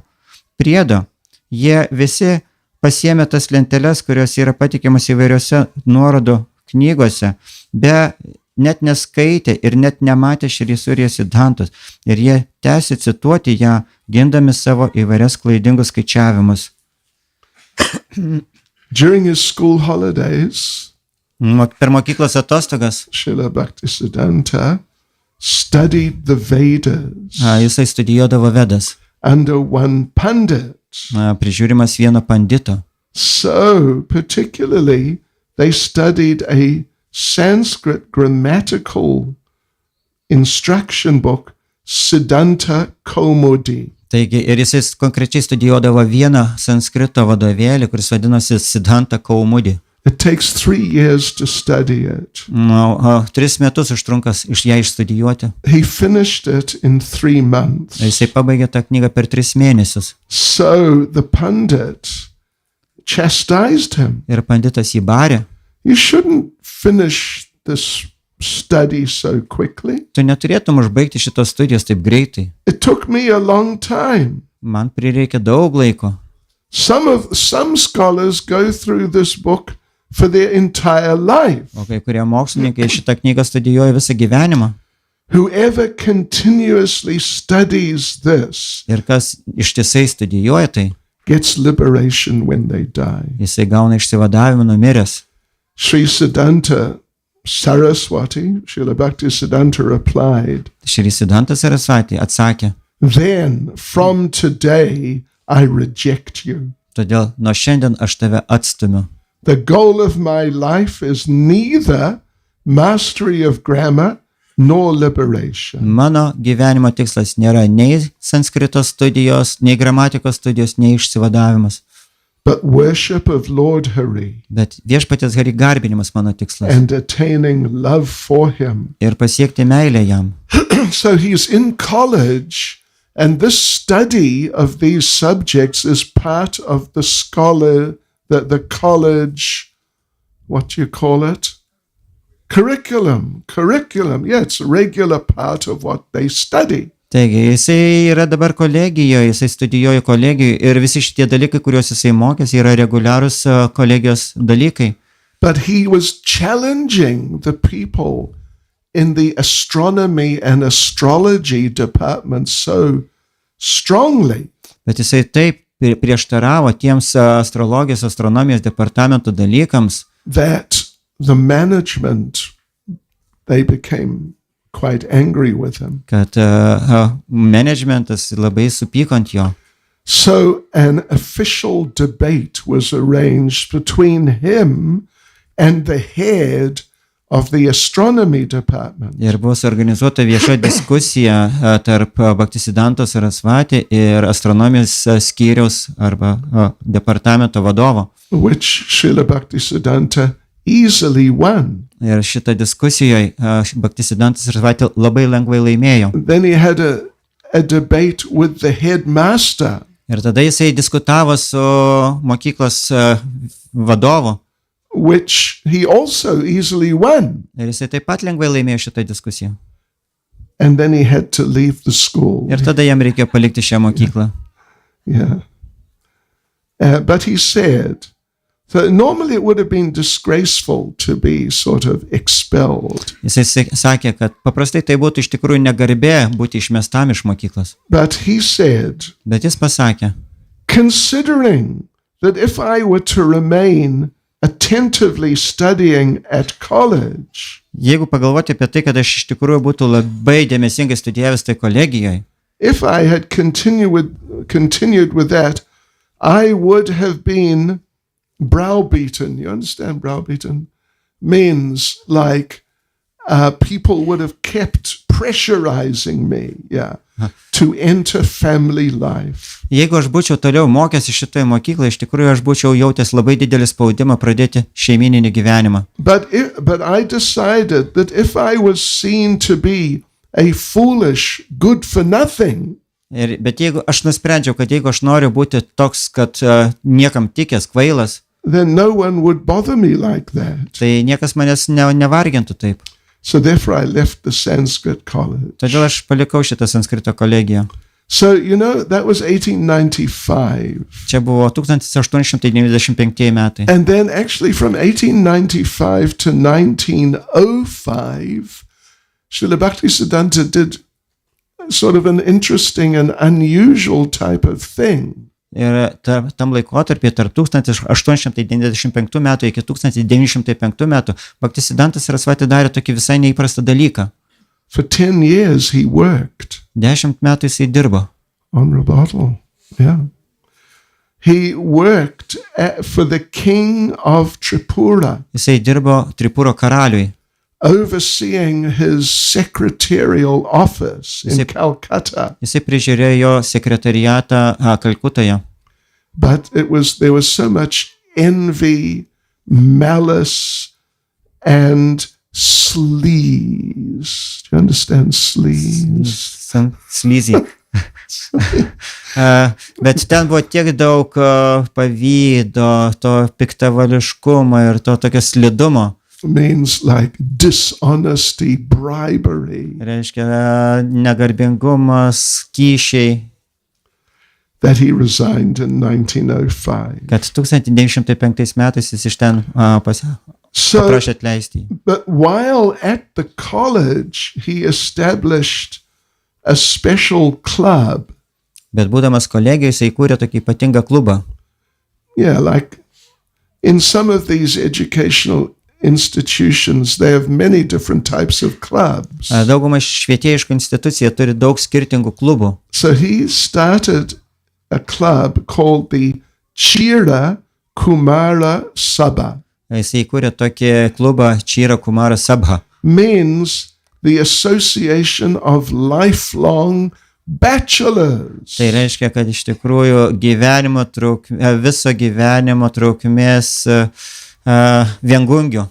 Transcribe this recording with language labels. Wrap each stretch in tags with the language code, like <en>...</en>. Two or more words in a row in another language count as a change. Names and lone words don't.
<lt>Priedo, jie visi pasiėmė tas lenteles, kurios yra patikimas įvairiose nuorodų knygose, net neskaitė ir net nematė Šri Surya Siddhantos, ir jie tęsė cituoti ją, gindami savo įvairias klaidingus skaičiavimus.</lt> <en>During his school holidays,</en> <lt>per mokyklos atostogas,</lt> <en>Šrilā Bhaktisidhantā studied the Vedas.</en> <lt>Jisai studijuodavo Vedas.</lt> <en>Under one pandit.</en> <lt>Prižiūrimas vieno pandito.</lt> <en>So, particularly, they studied a Sanskrit grammatical instruction book, Siddhanta Kaumudi.</en> <lt>Taigi, ir jis konkrečiai studijuodavo vieną sanskrito vadovėlį, kuris vadinosi Siddhanta Kaumudi.</lt> <en>It takes 3 years to study it.</en> <lt>3 metus užtrunkas ją išstudijuoti.</lt> <en>He finished it in 3 months.</en> <lt>Jisai pabaigė tą knygą per 3 mėnesius.</lt> <en>So the pandit chastised him.</en> <lt>Ir panditas jį barė.</lt> <en>You shouldn't finish this study so quickly.</en> <lt>Tu neturėtum užbaigti šitos studijos taip greitai.</lt> <en>It took me a long time.</en> <lt>Man prireikė daug laiko.</lt> <en>Some scholars go through this book for their entire life.</en> <lt>O kai kurie mokslininkai šitą knygą studijuoja visą gyvenimą.</lt> <en>Whoever continuously studies this</en> <lt>Ir kas ištisai studijuoja tai,</lt> <en>gets liberation when they die.</en> <lt>jisai gauna išsivadavimą numiręs.</lt> <en>Siddhanta Saraswati, Šrilā Bhaktisidhantā replied,</en> <lt>Šrisidhantas Sarasvatį atsakė,</lt> <en>then from today I reject you.</en> <lt>todėl nuo šiandien aš tave atstumiu.</lt> <en>The goal of my life is neither mastery of grammar nor liberation.</en> <lt>Mano gyvenimo tikslas nėra nei sanskrito studijos, nei gramatikos studijos, nei išsivadavimas.</lt> <en>But worship of Lord Hari</en> <lt>Bet viešpaties Hari garbinimas mano tikslas.</lt> <en>and attaining love for him.</en> <lt>Ir pasiekti meilę jam.</lt> <en>So he's in college, and this study of these subjects is part of the the college, what do you call it? Curriculum. Yeah, it's a regular part of what they study.</en> <lt>Taigi, jisai yra dabar kolegijoje, jisai studijuoja kolegijoje ir visi šitie dalykai, kuriuos jisai mokėsi, yra reguliarūs kolegijos dalykai.</lt> <en>But he was challenging the people in the astronomy and astrology department so strongly.</en> <lt>Bet jisai taip prieštaravo tiems astrologijos, astronomijos departamentų dalykams,</lt> <en>That the management, they became quite angry with him.</en> <lt>kad managementas labai supyko ant jo.</lt> <en>So an official debate was arranged between him and the head of the astronomy department.</en> <lt>Ir buvo suorganizuota vieša diskusija tarp Bhaktisiddhanto Sarasvatį ir astronomijos skyriaus arba departamento vadovo.</lt> <en>Which Šrilā Bhaktisiddhantā easily won.</en> <lt>Ir šitą diskusijoje Bhaktisiddhantas Sarasvatį labai lengvai laimėjo.</lt> <en>Then he had a debate with the headmaster.</en> <lt>Ir tada jisai diskutavo su mokyklos vadovu.</lt> <en>Which he also easily won.</en> <lt>Ir jisai taip pat lengvai laimėjo šitą diskusiją.</lt> <en>And then he had to leave the school.</en> <lt>Ir tada jam reikėjo palikti šią mokyklą.</lt> <en>Yeah. But he said, so normally it would have been disgraceful to be sort of expelled.</en> <lt>Jisai sakė, kad paprastai tai būtų iš tikrųjų negarbė būti išmestam iš mokyklos.</lt> <en>But he said,</en> <lt>Bet jis pasakė,</lt> <en>considering that if I were to remain attentively studying at college,</en> <lt>jeigu pagalvoti apie tai, kad aš iš tikrųjų būtų labai dėmesingai studijavęs tai kolegijoje,</lt> <en>if I had continued with that, I would have been browbeaten. You understand browbeaten? Means like people would have kept pressurizing me, to enter family life.</en> <lt>jeigu aš būčiau toliau mokęs šitoje mokykloje, iš tikrųjų aš būčiau jautęs labai didelį spaudimą pradėti šeimininį gyvenimą.</lt> <en>But I decided that if I was seen to be a foolish, good for nothing,</en> <lt>Bet jeigu aš nusprendžiau, kad jeigu aš noriu būti toks, kad niekam tikęs, kvailas,</lt> <en>then no one would bother me like that.</en> <lt>tai niekas manęs nevargintų taip.</lt> <en>So therefore I left the Sanskrit college.</en> <lt>Todėl aš palikau šitą sanskrito kolegiją.</lt> <en>So, that was 1895.</en> <lt>Čia buvo 1895 metai.</lt> <en>And then actually from 1895 to 1905, Šrilā Bhaktisiddhantā did sort of an interesting and unusual type of thing.</en> <lt>Ir tam laikotarpį tarp 1895 metų iki 1905 metų Bhaktisiddhantas Sarasvatį darė tokį visai neįprastą dalyką.</lt> <en>For 10 years he worked</en> <lt>10 metų jisai dirbo.</lt> <en>on rebuttal. Yeah. He worked for the king of Tripura,</en> <lt>Jisai dirbo Tripuro karaliui.</lt> <en>overseeing his secretarial office in Calcutta.</en> <lt>Jisai prižiūrėjo jo sekretariatą Kalkutoje.</lt> <en>But there was so much envy, malice, and sleaze. Do you understand sleaze? Sleazy.</en> <lt>Bet ten buvo tiek daug pavydo, to piktavališkumo ir to tokio slidumo.</lt> <en>Means like dishonesty, bribery.</en> <lt>Reiškia negarbingumas, kyšiai.</lt> <en>That he resigned in 1905.</en> <lt>Kad 1905 metais jis iš ten paprašė atleisti.</lt> <en>But while at the college, he established a special club.</en> <lt>Bet būdamas kolegijoje, jis įkūrė tokį ypatingą klubą.</lt> <en>Yeah, like in some of these educational institutions, they have many different types of clubs.</en> <lt>Dauguma švietėjiškų institucijų turi daug skirtingų klubų.</lt> <en>So he started a club called the Chira Kumara Sabha.</en> <lt>Jis įkūrė tokį klubą Chira Kumara Sabha.</lt> <en>Means the Association of Lifelong Bachelors.</en> <lt>Tai reiškia, kad iš tikrųjų viso gyvenimo trukmės viengungių.</lt>